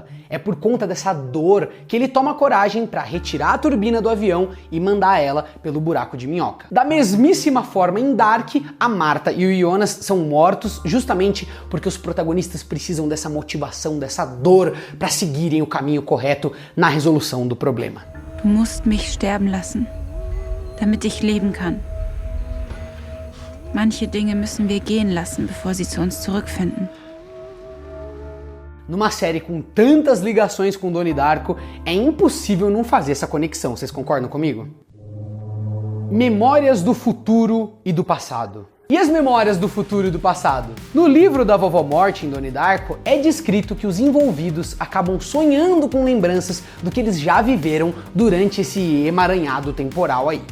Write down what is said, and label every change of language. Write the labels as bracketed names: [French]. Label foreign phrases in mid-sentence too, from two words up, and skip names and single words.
[Portuguese] É por conta dessa dor que ele toma coragem para retirar a turbina do avião e mandar ela pelo buraco de minhoca. Da mesmíssima forma, em Dark, a Martha e o Jonas são mortos justamente porque os protagonistas precisam dessa motivação, dessa dor para seguirem o caminho correto na resolução do problema. [German] Du musst mich sterben lassen, damit ich leben kann. Manche Dinge müssen wir gehen lassen, bevor sie zu uns zurückfinden. [Portuguese] Numa série com tantas ligações com Donnie Darko, é impossível não fazer essa conexão, vocês concordam comigo? Memórias do futuro e do passado. E as memórias do futuro e do passado? No livro da Vovó Morte, em Donnie Darko, é descrito que os envolvidos acabam sonhando com lembranças do que eles já viveram durante esse emaranhado temporal aí.